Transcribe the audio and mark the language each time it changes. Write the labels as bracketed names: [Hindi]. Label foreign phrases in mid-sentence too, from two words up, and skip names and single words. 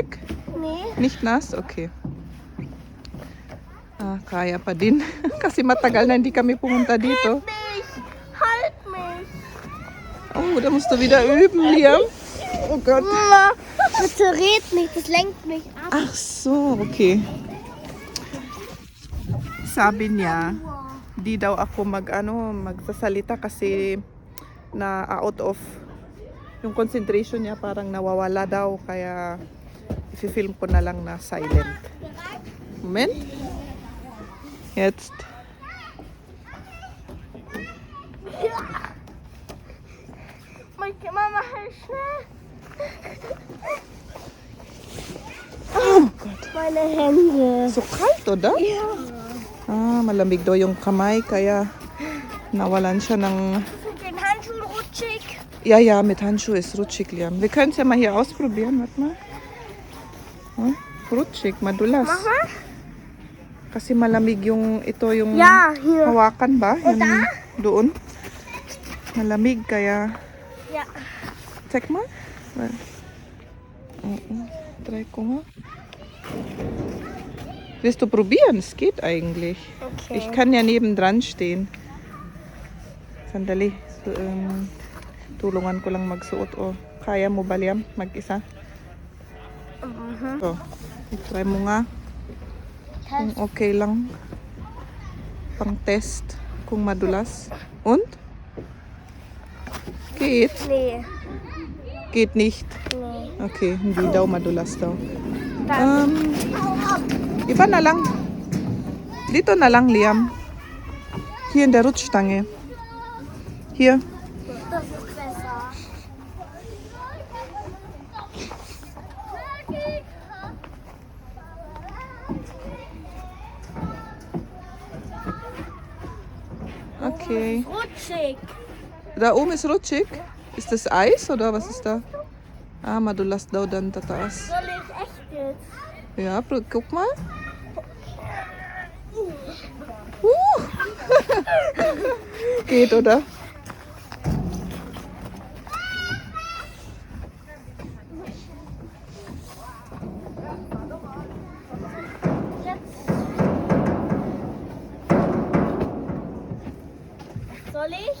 [German] Nee. Nicht nass? [Filipino] Okay. Ah, kaya pa din. Kasi matagal na hindi kami pumunta dito. [German] Halt mich! Oh, da musst du wieder üben, Liam. Oh Gott. Mama, bitte red nicht, das lenkt mich ab. Ach so, okay. [Filipino] Sabi niya, di daw ako magsasalita kasi na [English] out of [Filipino] yung concentration niya, parang nawawala daw, kaya i-film ko na lang na silent. [German] Moment. Jetzt. Mama, halt schnell! Oh Gott. Meine Hände. So kalt, oder? Ja. [Filipino] Ah, malamig daw yung kamay, kaya nawalan siya ng... [German] Mit den Handschuhen rutschig. Ja, mit Handschuh ist rutschig, Liam. Wir können es ja mal hier ausprobieren. Warte mal. Oh, rutschig, madulas. Mach mal. [Filipino] Kasi malamig yung ito yung [German] Ja, hier. [Filipino] hawakan ba? Yung [German] da? [Filipino] doon. Malamig kaya. [German] Ja. Check mal. [Filipino] Try ko nga. [German] Willst du probieren? Es geht eigentlich. Okay. Ich kann ja nebendran stehen. [Filipino] Sandali. So, tulungan ko lang magsuot. Oh. Kaya mo ba, Liam? Mag-isa? So, try mo nga. Kung okay lang. Pang test. Kung madulas. [German] Und? Geht? Nee. Geht nicht. Nee. [Filipino] Okay, hindi daw madulas daw. [German] Dann. [Filipino] Iba na lang. Dito na lang, Liam. [German] Hier in der Rutschstange. Hier. Das ist besser. Okay. Rutschig. Da oben ist rutschig. Ist das Eis oder was ist da? [Filipino] Ah, madulas daw dan tataas. [German] Soll ich echt jetzt? Ja, guck mal. Geht, oder? Soll ich?